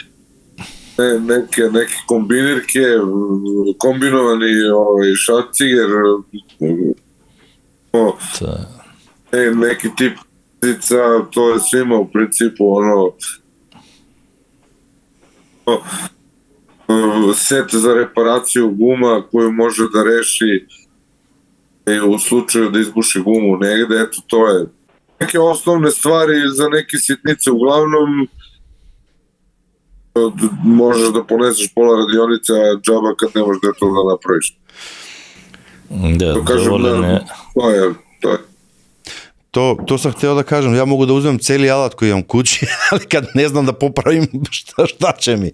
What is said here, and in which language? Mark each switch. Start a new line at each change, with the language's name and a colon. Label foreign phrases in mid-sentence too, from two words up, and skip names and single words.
Serbian: Неки комбинирке, комбиновани шатцигер, неки тип тоа е свима у принципу сет за репарацију гума кој може да реши у случају да избуши гуму негде, ето тоа е neke osnovne stvari za neke sitnice. Uglavnom, možeš da poneseš pola radionica džaba kad ne možeš da to da napraviš. Da, To kažem, dovoljno je. to je. To sam htio da kažem, ja mogu da uzmem cijeli alat koji imam kući, ali kad ne znam da popravim, šta će mi?